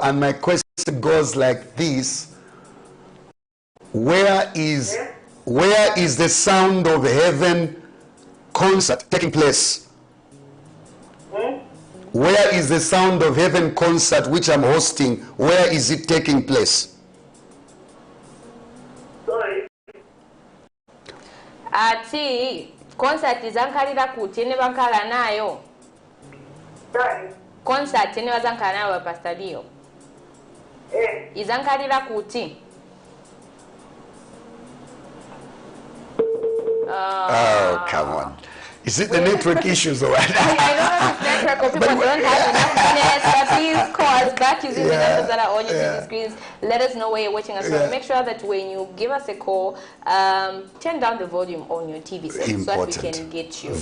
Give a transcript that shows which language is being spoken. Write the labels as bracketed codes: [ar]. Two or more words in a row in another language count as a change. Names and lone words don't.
[en] And my question goes like this. Where is the Sound of Heaven concert taking place? Where is the Sound of Heaven concert which I'm hosting? Where is it taking place? Sorry. [ny] Ati concert izankalira kuti ene bankala nayo. [en] Sorry. [ny] Concert ene bazankala nayo Pastor Leo. Izankalira kuti. [en] Oh, come on. Is it the network issues or what? I don't know if network or people don't have enough net, but please call us back using the numbers that are on your TV screens. Let us know where you're watching us from. Make sure that when you give us a call, turn down the volume on your TV set so that we can get you.